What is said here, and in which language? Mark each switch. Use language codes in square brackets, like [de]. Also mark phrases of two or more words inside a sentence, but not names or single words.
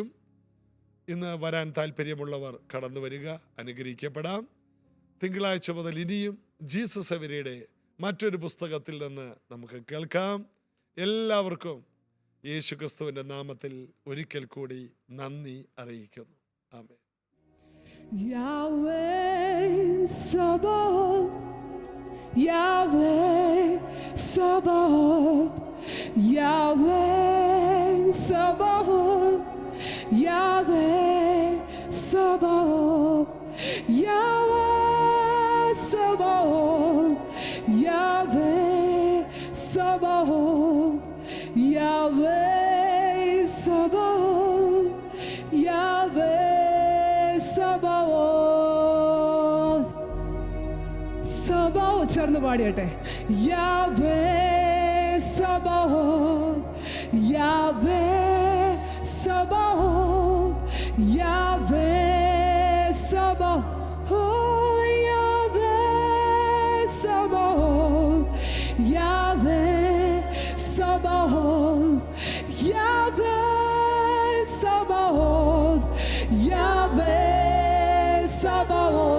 [ml] ഇന്ന് വരാൻ താല്പര്യമുള്ളവർ കടന്നു വരിക, അനുഗ്രഹിക്കപ്പെടാം. തിങ്കളാഴ്ച മുതൽ ഇനിയും ജീസസ് എവരിയുടെ മറ്റൊരു പുസ്തകത്തിൽ നിന്ന് നമുക്ക് കേൾക്കാം. എല്ലാവർക്കും യേശുക്രിസ്തുവിൻ്റെ നാമത്തിൽ ഒരിക്കൽ കൂടി നന്ദി അറിയിക്കുന്നു. ആമേൻ. Yahweh Sabaoth, Yahweh Sabaoth, Yahweh Sabaoth, Yahweh Sabaoth, Yahweh Sabaoth, Yahweh Sabaoth, Yahweh Sabaoth, Yahweh Sabaoth. Sabaoth ചേർന്ന് പാടിയട്ടെ. Yahweh Sabaoth, Yahweh Sabaoth, Yahweh Sabaoth, oh Yahweh Sabaoth, Yahweh Sabaoth, Yahweh Sabaoth, Yahweh Sabaoth.